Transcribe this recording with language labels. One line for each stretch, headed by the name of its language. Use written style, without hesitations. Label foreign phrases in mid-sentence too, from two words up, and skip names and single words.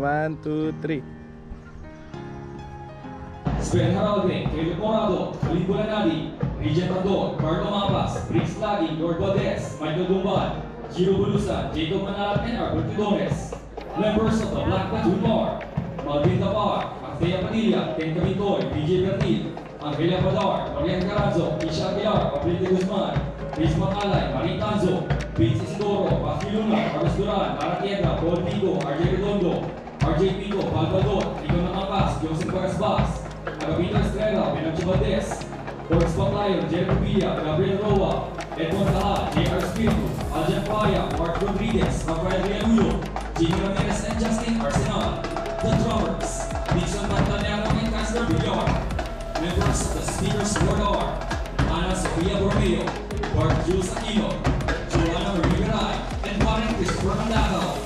English: 1, 2, 3. Sven Haraldwin, Caleb Morado, Khalid Bulanadi, Regent Tandon, Carlo Mapas, Briggs Laging, Lord Valdez, Michael Dumban, Giro Bulusan, Jacob Manal, and Albert Gomez. Members of the Black Platoon Bar, Malvin Tapar, Actea Padilla, Ken Cavintoy, DJ Bertil, Angelia Padar, Marian Carazzo, Isha Aguilar, Abril Guzman, Riz Macalay, Marie Tanzo, Vince Isidoro, Pasti Luna, Carlos Duran, Ara Tienda, Paul Vigo, RJ Redondo, RJ Pico, Valvador, Rico Namapas, Joseph Vargas Bas, Agapito Estrella, Benancho Valdez, Sports Lion, Jeremy Villa, Gabriel Roa, Edmond Taha, J.R. Spiritu, Aljan Paya, Mark Rodriguez, Rafael Rianuyo, Jimmy Ramirez and Justin Arsenal. The drummers, Dixon Montanero and Casper Villar. Members of the Speakers Board are Ana Sofia Bormeo, Bart Jules Aquino, Joanna Marie Garay, and Karen Christopher Andao.